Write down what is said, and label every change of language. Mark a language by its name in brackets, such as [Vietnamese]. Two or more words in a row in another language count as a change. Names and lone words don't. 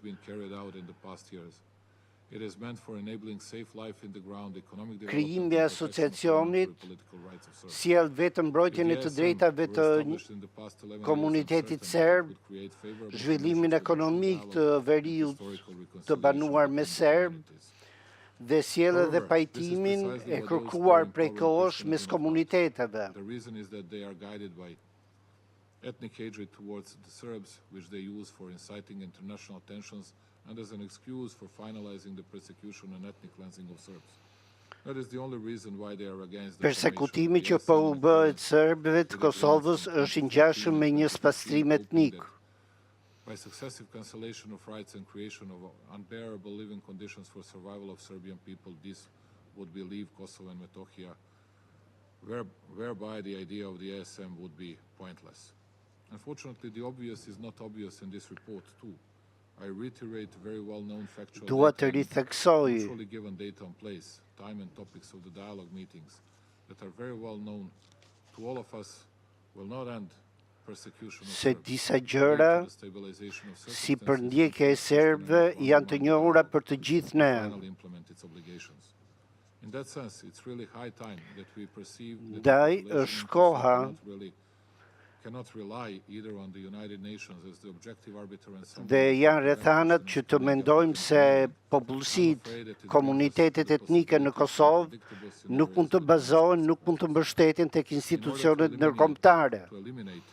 [Albanian] krijimi i asociacionit sjell vetëm mbrojtjen e të drejtave të komunitetit serb, zhvillimin ekonomik të veriut të banuar me serb dhe sjell edhe pajtimin e kërkuar prej kohësh mes komuniteteve. [English] Ethnic hatred towards the Serbs, which they use for inciting international tensions and as an excuse for finalizing the persecution and ethnic cleansing of Serbs. That is the only reason why they are against the [Albanian] Persekutimi që po u bëhet serbëve të Kosovës është i ngjashëm me një spastrim etnik. [English] By successive cancellation of rights and creation of unbearable living conditions for survival of Serbian people, this would leave Kosovo and Metohija, whereby the idea of the ASM would be pointless. Unfortunately, the obvious is not obvious in this report, too. I reiterate very well-known factual usually given data on place, time and topics of the dialogue meetings that are very well-known to all of us will not end persecution of [Albanian] Se disa gjëra si përndjekja e serbëve janë të njohura për të gjithë ne. [English] In that sense, it's really high time that we perceive that [Albanian] Ndaj është koha [English] cannot rely either on the United Nations as the objective arbiter and [Albanian] dhe janë rrethanat që të mendojmë se popullsitë, komunitetet etnike në Kosovë nuk mund të bazohen, nuk mund të mbështeten tek institucionet ndërkombëtare.